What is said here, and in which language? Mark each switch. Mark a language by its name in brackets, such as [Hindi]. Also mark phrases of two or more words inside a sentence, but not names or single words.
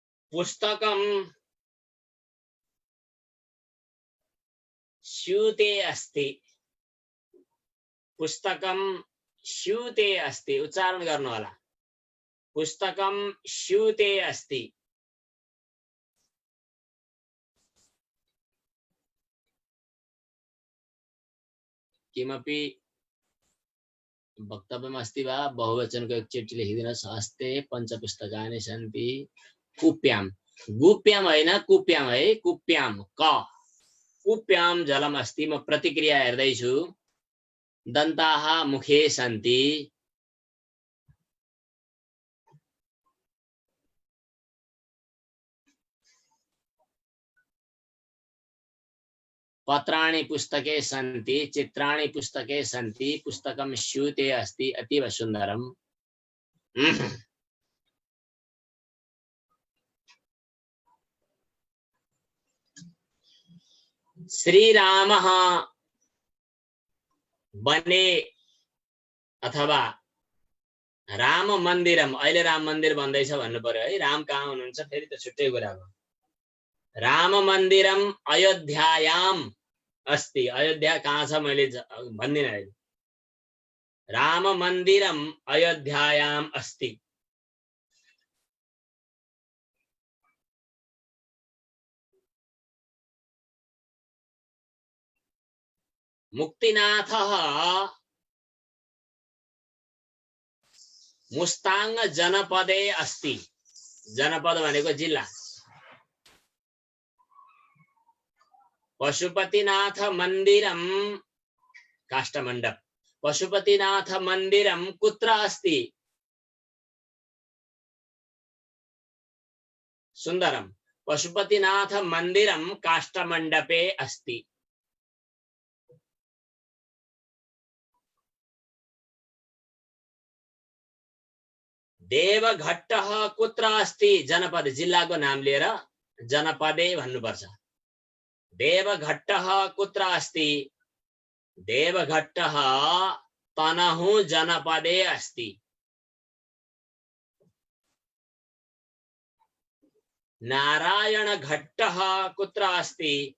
[Sanskrit] पुस्तकं स्यूते अस्ति। पुस्तकं स्यूते अस्ति, [Nepali] उच्चारण गर्नु होला। [Sanskrit] पुस्तकं स्यूते अस्ति। किमपि वक्तव्यम् अस्ति वा? [Nepali] बहुवचनको एकचोटि लेखिदिनुहोस्। [Sanskrit] हस्ते पञ्चपुस्तकानि सन्ति। [Nepali] कुप्यां, गुप्यां हैन, कुप्यां है, [Sanskrit] कुप्यां क कुप्यां जलम अस्ति। [Nepali] म प्रतिक्रिया हेर्दैछु। [Sanskrit] दन्ताः मुखे सन्ति। पत्राणि पुस्तके सन्ति। चित्राणि पुस्तके सन्ति। पुस्तकं स्यूते अस्ति। अतीव सुन्दरम्। श्रीरामः बने अथवा राम मन्दिरम, [Nepali] अहिले राम मन्दिर भन्दैछ भन्नु पर्यो है। राम कहाँ हुनुहुन्छ फेरि त छुट्टै कुरा हो। [Sanskrit] राम मन्दिरम अयोध्यायाम अस्ति। [Nepali] अयोध्या कहाँ छ मैले भन्दिनँ अहिले। [Sanskrit] राम मन्दिरम अयोध्यायाम अस्ति। मुक्तिनाथः मुस्ताङ जनपदे अस्ति। [Nepali] जनपद भनेको जिल्ला। [Sanskrit] पशुपतिनाथ मन्दिरम काष्ठमण्डप। पशुपतिनाथ मन्दिरम कुत्र अस्ति? सुन्दरम। पशुपतिनाथ मन्दिरम काष्ठमण्डपे अस्ति। देवघट्टः कुत्र अस्ति? जनपद, [Nepali] जिल्लाको नाम लिएर जनपदे भन्नुपर्छ। [Sanskrit] देवघट्टः कुत्र अस्ति? देवघट्टः तनहुँ जनपदे अस्ति। नारायणघट्टः कुत्र अस्ति?